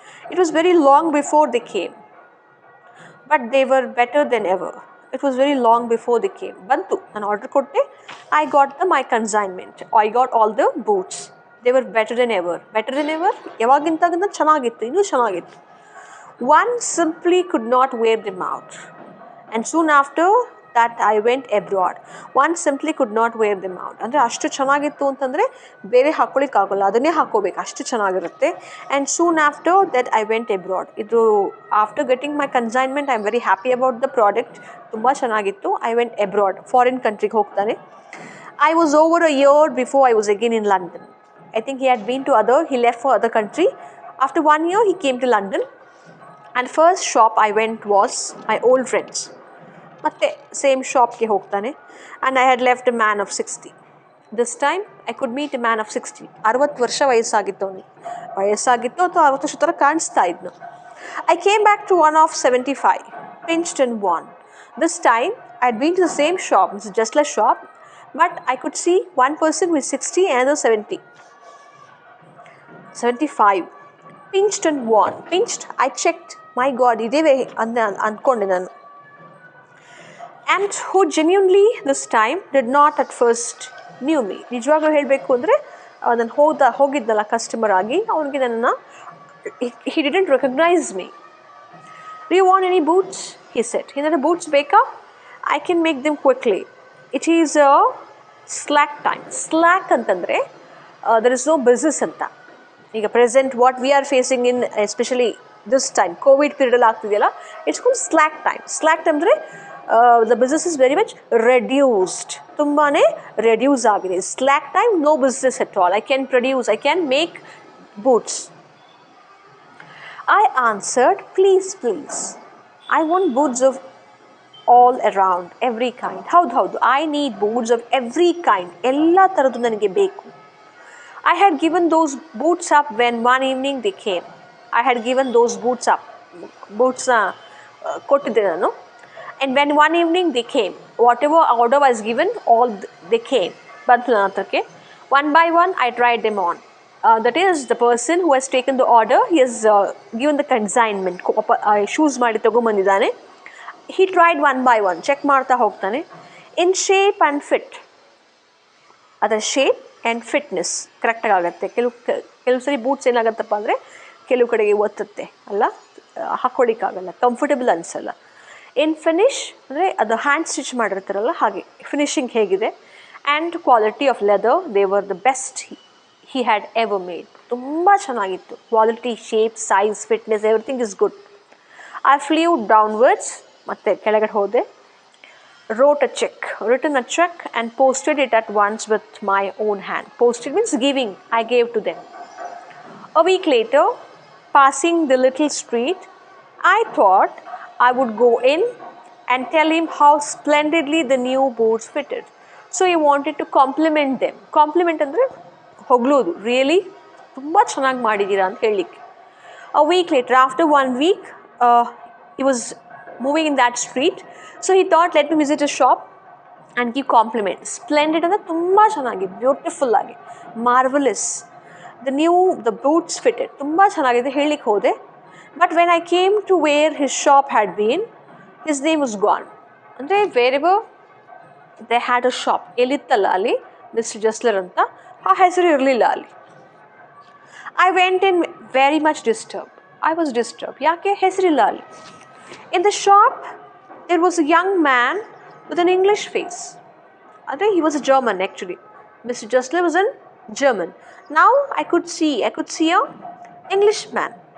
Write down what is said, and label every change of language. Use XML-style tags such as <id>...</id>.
<en>It was very long before they came, but they were better than ever. It was very long before they came.</en> <kn>ಬಂತು, ನಾನು order ಕೊಟ್ಟೆ.</kn> <en>I got my consignment, I got all the boots. They were better than ever.</en> <kn>ಯಾವಾಗಿಂತಾಗಿಂತ ಚೆನ್ನಾಗಿತ್ತು, ಇನ್ನೂ ಚೆನ್ನಾಗಿತ್ತು.</kn> <en>One simply could not wear them out. And soon after, that I went abroad. One simply could not wear them out.</en> <kn>ಅಂದರೆ ಅಷ್ಟು ಚೆನ್ನಾಗಿತ್ತು ಅಂತಂದರೆ ಬೇರೆ ಹಾಕ್ಕೊಳ್ಳಿಕ್ಕಾಗಲ್ಲ, ಅದನ್ನೇ ಹಾಕ್ಕೋಬೇಕು, ಅಷ್ಟು ಚೆನ್ನಾಗಿರುತ್ತೆ.</kn> <en>And soon after that I went abroad. ಇದು after getting my consignment I am very happy about the product.</en> <kn>ತುಂಬ ಚೆನ್ನಾಗಿತ್ತು.</kn> <en>I went abroad,</en> <kn>ಫಾರಿನ್ ಕಂಟ್ರಿಗೆ ಹೋಗ್ತಾನೆ.</kn> <en>I was over a year before I was again in London. I think he had been to he left for other country. After 1 year he came to London. And first shop I went was my old friends.</en> <kn>Matte same shop ke hogtane.</kn> <en>And I had left a man of 60. This time I could meet a man of 60.</en> <kn>60 ವರ್ಷ ವಯಸ್ಸಾಗಿತ್ತು ಅವನಿಗೆ. ವಯಸ್ಸಾಗಿತ್ತು ಅಥವಾ 60 ವರ್ಷ ಥರ ಕಾಣಿಸ್ತಾ ಇದ್ನು.</kn> <en>I came back to one of 75, pinched and worn. This time I had been to the same shop, Mr. Jessler's shop, but I could see one person who is 60 and another 70. 75. Pinched and worn. Pinched, I checked. My God,</en> <kn>ಇದೇವೆ ಅಂದ್ಕೊಂಡೆ ನಾನು.</kn> <en>And who genuinely this time did not at first knew me.</en> <kn>ನಿಜವಾಗ್ಲೂ ಹೇಳಬೇಕು ಅಂದರೆ ನಾನು ಹೋಗಿದ್ದಲ್ಲ customer ಆಗಿ, ಅವನಿಗೆ ನನ್ನನ್ನು</kn> <en>he didn't recognize me. Do you want any boots? He said.</en> <kn>ಏನಾದರೂ ಬೂಟ್ಸ್ ಬೇಕಾ?</kn> <en>I can make them quickly. It is a slack time. Slack ಅಂತಂದರೆ there is no business ಅಂತ. ಈಗ present what we are facing in especially this time Covid ಪೀರಿಯಡಲ್ಲಿ ಆಗ್ತಿದೆಯಲ್ಲ, it's called slack time. Slack time ಅಂದರೆ the business is very much reduced,</en> <kn>ತುಂಬಾ reduce ಆಗಿದೆ.</kn> <en>Slack time, no business at all. I can produce, I can make boots. I answered, please please, I want boots of all around, every kind. ಹೌದು, I need boots of every kind,</en> <kn>ಎಲ್ಲ ಥರದ್ದು ನನಗೆ ಬೇಕು.</kn> <en>I had given those boots up when one evening they came. I had given those boots up.</en> <kn>Boots ಕೊಟ್ಟಿದ್ದೆ ನಾನು.</kn> <en>And when one evening they came, whatever order was given, all they came.</en> <kn>ಬಂತು ನನ್ನ ಹತ್ರಕ್ಕೆ.</kn> <en>One by one I tried them on. That is, the person who has taken the order, he has given the consignment.</en> <kn>Shoes ಮಾಡಿ ತಗೊಂಬಂದಿದ್ದಾನೆ.</kn> <en>He tried one by one.</en> <kn>Check ಮಾಡ್ತಾ ಹೋಗ್ತಾನೆ.</kn> <en>In shape and fit.</en> <kn>ಅದರ shape and fitness ಕರೆಕ್ಟಾಗಿ ಆಗುತ್ತೆ. ಕೆಲವು ಸರಿ boots ಏನಾಗುತ್ತಪ್ಪ ಅಂದರೆ ಕೆಲವು ಕಡೆಗೆ ಒತ್ತುತ್ತೆ ಅಲ್ಲ, ಹಾಕ್ಕೊಳ್ಳಿಕ್ಕಾಗಲ್ಲ, ಕಂಫರ್ಟಬಲ್ ಅನಿಸಲ್ಲ. ಇನ್ ಫಿನಿಶ್ ಅಂದರೆ ಅದು ಹ್ಯಾಂಡ್ ಸ್ಟಿಚ್ ಮಾಡಿರ್ತಾರಲ್ಲ ಹಾಗೆ ಫಿನಿಶಿಂಗ್ ಹೇಗಿದೆ.</kn> <en>And quality of leather, they were the best he had ever made.</en> <kn>ತುಂಬ ಚೆನ್ನಾಗಿತ್ತು.</kn> <en>Quality, shape, size, fitness, everything is good. I flew downwards,</en> <kn>ಮತ್ತು ಕೆಳಗಡೆ ಹೋದೆ.</kn> <en>written a check and posted it at once with my own hand. Posted means giving, I gave to them. A week later, passing the little street, I thought I would go in and tell him how splendidly the new boots fitted. So he wanted to compliment them.</en> <kn>Compliment ಅಂದರೆ ಹೊಗಳೋದು, really ತುಂಬ ಚೆನ್ನಾಗಿ ಮಾಡಿದ್ದೀರಾ ಅಂತ ಹೇಳಲಿಕ್ಕೆ.</kn> <en>A week later, after 1 week, he was moving in that street. So he thought, let me visit a shop and give compliments.</en> <kn>Splendid ಅಂದರೆ ತುಂಬ ಚೆನ್ನಾಗಿ, beautiful ಆಗಿ, ಮಾರ್ವಲಸ್.</kn> <en>the boots fitted,</en> <kn>ತುಂಬ ಚೆನ್ನಾಗಿದೆ ಹೇಳಲಿಕ್ಕೆ ಹೋದೆ.</kn> <en>But when I came to where his shop had been, his name was gone.</en> <kn>ಅಂದರೆ</kn> <en>wherever they had a shop,</en> <kn>ಎಲ್ಲಿತ್ತಲ್ಲ ಅಲ್ಲಿ ಮಿಸ್ಟರ್ ಜಸ್ಲರ್ ಅಂತ, ಆ ಹೆಸರು ಇರಲಿಲ್ಲ ಅಲ್ಲಿ.</kn> <en>I went in very much disturbed. I was disturbed.</en> <kn>ಯಾಕೆ? ಹೆಸರಿಲ್ಲ ಅಲ್ಲಿ.</kn> <en>In the shop, there was a young man with an English face. I think he was a German actually. Mr. Jessler was a German. Now I could see a Englishman.</en>